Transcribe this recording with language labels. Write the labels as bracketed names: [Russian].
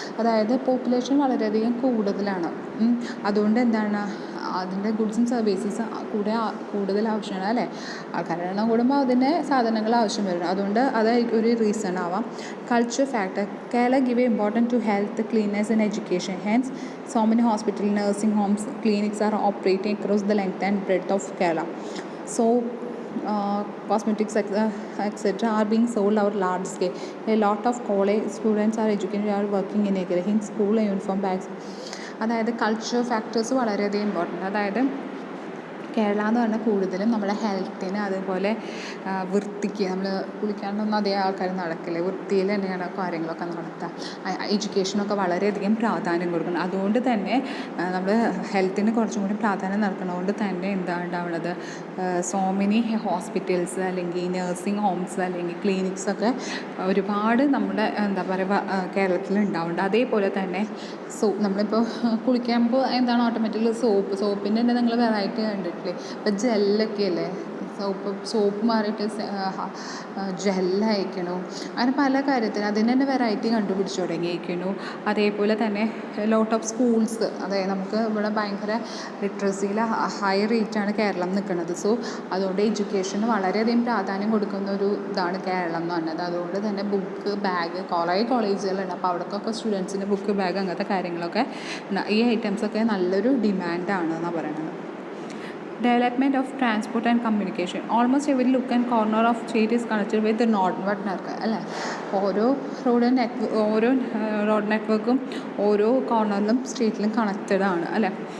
[Malayalam] അതായത് പോപ്പുലേഷൻ വളരെയധികം കൂടുതലാണ്, അതുകൊണ്ട് എന്താണ് അതിൻ്റെ ഗുഡ്സ് ആൻഡ് സർവീസസ് കൂടുതൽ ആവശ്യമാണ്, അല്ലേ? ആൾക്കാരുടെ എണ്ണം കൂടുമ്പോൾ അതിൻ്റെ സാധനങ്ങൾ ആവശ്യം വരും, അതുകൊണ്ട് അത് ഒരു റീസൺ ആവാം. Culture factor. [English] Kerala give important to health, cleanliness and education. Hence so many hospitals, nursing homes, clinics are operating across the length and breadth of Kerala. So cosmetics etc. are being sold out large scale. A lot of college students are educated, are working in a in school uniform bags. [Malayalam] അതായത് culture factors വളരെയധികം important. അതായത് കേരള എന്ന് പറഞ്ഞാൽ കൂടുതലും നമ്മുടെ ഹെൽത്തിന്, അതുപോലെ വൃത്തിക്ക്, നമ്മൾ കുളിക്കാനൊന്നും അതേ ആൾക്കാർ നടക്കില്ല, വൃത്തിയിൽ തന്നെയാണ് കാര്യങ്ങളൊക്കെ നടത്തുക. എഡ്യൂക്കേഷനൊക്കെ വളരെയധികം പ്രാധാന്യം കൊടുക്കണം. അതുകൊണ്ട് തന്നെ നമ്മൾ ഹെൽത്തിന് കുറച്ചും കൂടി പ്രാധാന്യം നൽകുന്നതുകൊണ്ട് തന്നെ എന്താ ഉണ്ടാവുന്നത്, [English] so many hospitals [Malayalam] അല്ലെങ്കിൽ നഴ്സിംഗ് ഹോംസ് അല്ലെങ്കിൽ ക്ലിനിക്സൊക്കെ ഒരുപാട് നമ്മുടെ എന്താ പറയുക കേരളത്തിൽ ഉണ്ടാവുന്നുണ്ട്. അതേപോലെ തന്നെ നമ്മളിപ്പോൾ കുളിക്കുമ്പോൾ എന്താണ് ഓട്ടോമാറ്റിക്കലി സോപ്പിൻ്റെ തന്നെ നിങ്ങൾ വെറൈറ്റി കണ്ടിട്ടില്ലേ? ഇപ്പോൾ ജെല്ലൊക്കെ അല്ലേ, സോപ്പ് മാറിയിട്ട് ജെല്ലയക്കണു, അങ്ങനെ പല കാര്യത്തിനും അതിന് തന്നെ വെറൈറ്റി കണ്ടുപിടിച്ച് തുടങ്ങിയിരിക്കുന്നു. അതേപോലെ തന്നെ [English] lot of schools, [Malayalam] അതായത് നമുക്ക് ഇവിടെ ഭയങ്കര ലിറ്ററസിയിൽ ഹൈ റേറ്റാണ് കേരളം നിൽക്കുന്നത്. സോ അതുകൊണ്ട് എഡ്യൂക്കേഷന് വളരെയധികം പ്രാധാന്യം കൊടുക്കുന്ന ഒരു ഇതാണ് കേരളം എന്ന് പറഞ്ഞത്. അതുകൊണ്ട് തന്നെ ബുക്ക്, ബാഗ്, കുറേ കോളേജുകളുണ്ട്. അപ്പോൾ അവിടേക്കൊക്കെ സ്റ്റുഡൻസിന് ബുക്ക്, ബാഗ് അങ്ങനത്തെ കാര്യങ്ങളൊക്കെ, ഈ ഐറ്റംസൊക്കെ നല്ലൊരു ഡിമാൻഡാണ് എന്നാണ് പറയുന്നത്. [English] Development of transport and communication. Almost every nook and corner of state is connected with the network അല്ലേ? [Malayalam] ഓരോ റോഡ് നെറ്റ്വർക്കും ഓരോ കോർണറിലും സ്ട്രീറ്റിലും കണക്റ്റഡ് ആണ് അല്ലേ?